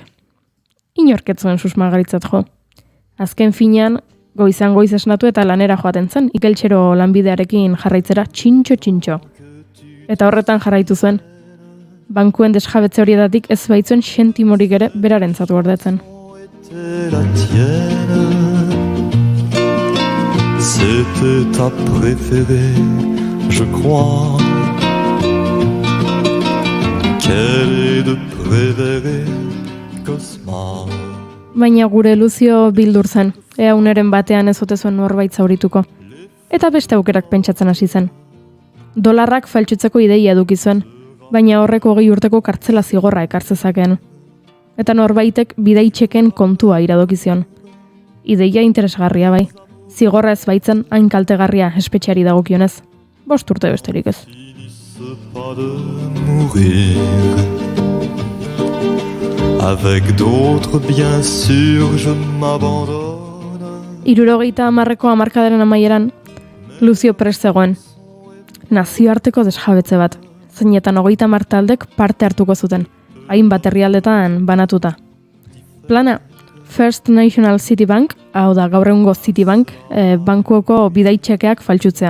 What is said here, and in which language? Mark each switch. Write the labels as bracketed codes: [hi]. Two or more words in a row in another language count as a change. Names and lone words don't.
[eu] Inork ez zuen susmagaritzat jo. Azken finean, goizan goiz esnatu eta lanera joaten zen, igeltxero lanbidearekin jarraitzera txintxo. Eta horretan jarraitu zuen. Bankuen desjabetze horietatik ez baitzuen sentimorik ere berarentzat gordetzen. [fr] C'était ta préférée, je crois. Quelle est de préférée, Cosma. [eu] Baina gure Luzio bildur zen, ea uneren batean ez ote zuen norbait zaurituko. Eta beste aukerak pentsatzen hasi zen. Dolarrak faltsutzeko ideia eduki zuen, baina horrek 20 urteko kartzela zigorra ekar zezakeen. Eta norbaitek bidaitxeken kontua iradokizion. Ideia interesgarria bai, zigorra ez baitzen hain kaltegarria espetxeari dagokionez. 5 urte besterik ez. [fr] Pas de mourir avec d'autres, bien sûr, je m'abandonne. [eu] 70ko hamarkadaren amaieran, Luzio prest zegoen. Nazioarteko desjabetze bat, zeinetan 30 taldek parte hartuko zuten, hainbat herrialdetan banatuta. Plana, First National City Bank, hau da gaur egungo Citibank, bankuoko bidaitxekeak faltsutzea.